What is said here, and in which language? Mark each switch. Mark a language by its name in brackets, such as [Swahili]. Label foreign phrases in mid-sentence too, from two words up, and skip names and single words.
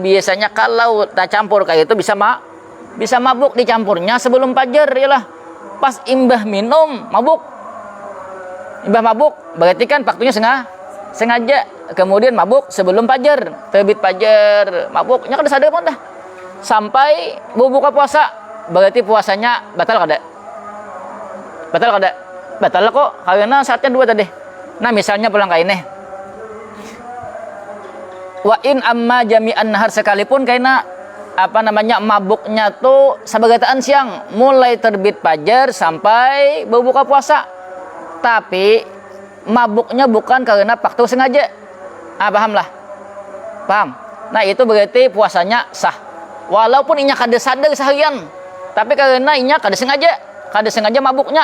[Banjar] Biasanya kalau tak campur kayak itu bisa mabuk dicampurnya sebelum fajar, yalah pas imbah minum mabuk, berarti kan waktunya sengaja, kemudian mabuk sebelum fajar, terbit fajar mabuknya kada sadar pun dah sampai berbuka puasa, berarti puasanya batal kada batal kok, karena saatnya dua tadi. Nah misalnya pulang kain [Arabic] وإن عم جميع النهار, [Banjar] sekalipun karena mabuknya tuh sabagataan siang mulai terbit fajar sampai berbuka puasa, tapi mabuknya bukan karena waktu sengaja. Paham? Nah itu berarti puasanya sah walaupun inya kada sadar seharian, tapi karena inya kada sengaja mabuknya.